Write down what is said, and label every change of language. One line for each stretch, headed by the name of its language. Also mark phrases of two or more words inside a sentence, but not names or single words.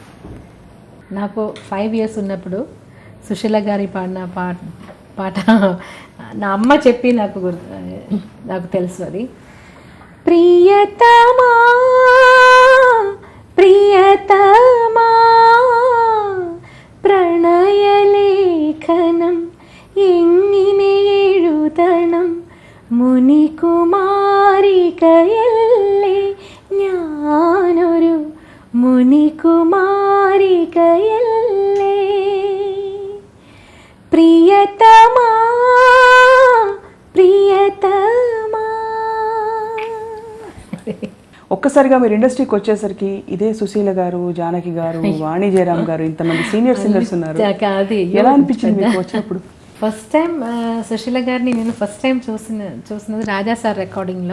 Telugu: నాకు 5 years ఉన్నప్పుడు సుశీల గారి పాడిన పాట నా అమ్మ చెప్పి నాకు తెలుసు. అది ప్రియతమా ప్రియతమా
Malayalam: പ്രണയലേഖനം എങ്ങനെ എഴുതണം മുനികുമാരികയല്ലേ ഞാനൊരു മുനികുമാരികയല്ലേ പ്രിയതമാ ప్రియతమా.
Telugu: ఒక్కసారిగా మీరు ఇండస్ట్రీకి వచ్చేసరికి ఇదే సుశీల గారు, జానకి గారు, వాణి జయరామ్ గారు, ఇంతమంది
English: senior singers
Telugu: ఉన్నారు. ఎలా అనిపించింది మీకు వచ్చినప్పుడు?
English: first time
Telugu: సుశీల గారిని నేను
English: first time
Telugu: చూసినది రాజా సార్ రికార్డింగ్లో.